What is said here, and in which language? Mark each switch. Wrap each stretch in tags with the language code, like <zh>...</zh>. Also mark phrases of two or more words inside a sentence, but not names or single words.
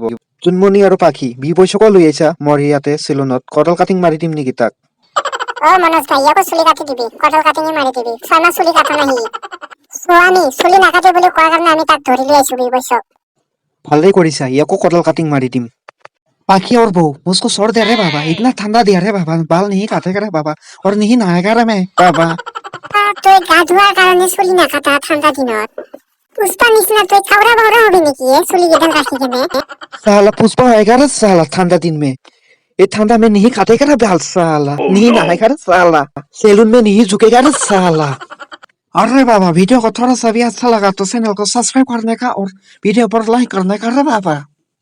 <as>জোনমণি আৰু পাখি, বৈশকো লৈ আহিছা মোৰ ইয়াতে চেলুনত, কদাল কাটিং মাৰি দিম নেকি তাক? মনোজ ভাই ইয়াকো চুলি কাটি দিবি, কদাল কাটিঙে মাৰি দিবি, 6 মাহ চুলি কাটা নাহি। আমি চুলি নাকাটে বুলি কোৱাৰ কাৰণে আমি তাক ধৰি লৈ আহিছো বৈশক। ভালেই কৰিছা, ইয়াকো কদাল কাটিং মাৰি দিম।</as> <hi>पाखी और बहू मुझको छोड़ दे रे बाबा, इतना ठंडा दिया रे बाबा, बाल नहीं काटेगा रे बाबा, और नहीं नहाएगा रे मैं बाबा।</hi> <as>তই গা ধোৱাৰ কাৰণে চুলি নাকাটা ঠাণ্ডা দিনত? পুষ্পা নিচিনা তই খাওৰা বাওৰা হবি নেকি চুলি কেইডাল ৰাখি কেনে?</as> <hi>साला पुष्पा आएगा रे साला ठंडा दिन में, ये ठंडा में नहीं काटेगा रे बाल साला, नहीं नहाएगा रे साला, सैलून में नहीं झुकेगा रे साला। अरे बाबा, वीडियो को थोड़ा सा भी अच्छा लगा तो चैनल को सब्सक्राइब करने का और वीडियो पर लाइक करने का रे बाबा।</hi>